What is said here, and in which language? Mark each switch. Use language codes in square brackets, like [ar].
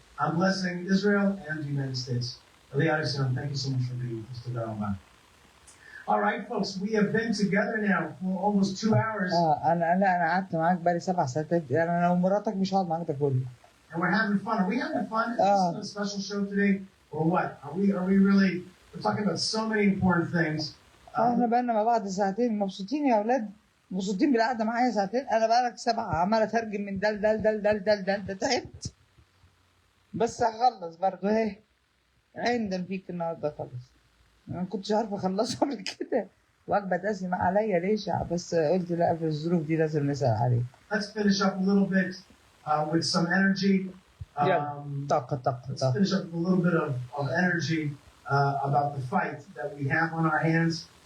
[en] I'm blessing Israel and the United States. Eliyahu Sion, thank you so much for being with us today. All right, folks, we have been together now for almost 2 hours. [ar] انا قعدت معاك بقالي 7 ساعات. انا لو مراتك مش هقعد معاك ده كله. [en] And we're having fun. Are we having fun? Is this a special show today? Or what? Are we really, we're talking about so many important things. [ar] احنا بقالنا مع بعض ساعتين مبسوطين يا اولاد، مبسوطين بالقعده معايا ساعتين. انا بقالك 7 عمال اترجم من ده تعبت، بس هخلص برضه اهي. عندنا فيك النهارده خلص. انا ما كنتش عارفه اخلصه قبل كده، وجبه دسمه عليا ليش، بس قلت لا في الظروف دي لازم نسال عليه. [en] Let's finish up a little bit with some energy. Let's finish up with a little bit of energy about the fight that we have on our hands.